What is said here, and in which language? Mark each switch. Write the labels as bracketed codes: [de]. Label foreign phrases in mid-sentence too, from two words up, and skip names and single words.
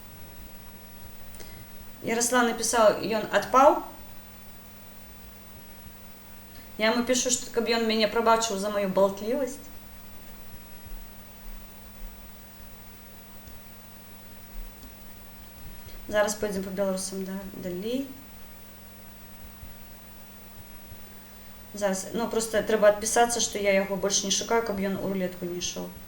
[be] Ярослав напісаў, ён адпаў. [ru] Я ему пишу, что [be] каб ён мяне прабачыў [ru] за мою болтливость. Зараз пойдем по белорусам, да, далей. [be] Зараз, ну просто трэба адпісацца, што я яго больш не шукаю, каб ён у рулетку не ішоў.